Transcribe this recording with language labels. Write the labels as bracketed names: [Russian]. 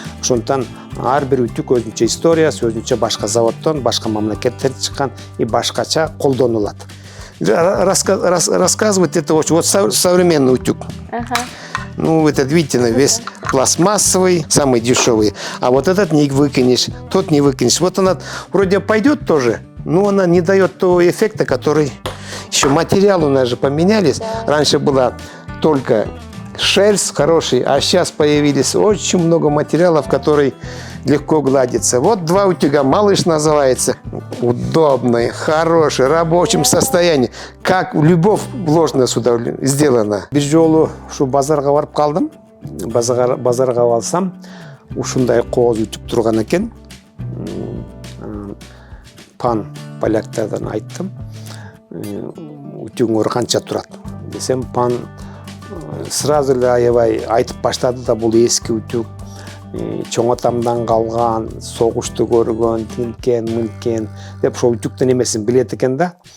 [Kyrgyz] Ошондон ар бир ütүк өзүнчө историясы, өзүнчө башка заводдон, башка мамлекеттерден чыккан и башкача колдонулат. [Russian] Рассказывать это очень. Вот современный утюг. Этот, видите, весь пластмассовый, самый дешевый. А вот этот не выкинешь, тот не выкинешь. Вот она вроде пойдет тоже, но она не дает того эффекта, который... Еще материалы у нас же поменялись. Раньше была только шерсть хороший, а сейчас появились очень много материалов, которые легко гладятся. Вот 2 утюга, малыш называется. Удобный, хороший, в рабочем состоянии. Как любовь вложена сюда сделана. [Kyrgyz] Бир жолу ушу базарга барып калдым. Базарга барсам, ушундай кооз утюг турган экен. Пан поляктардан айттым. Утюгуңөр канча турат десем, пан сразу эле аябай айтып баштады да, бул эски утюг, чоң атамдан калган, согушту көргөн, тинткен деп ошол утюгтун эмесин билет экен да.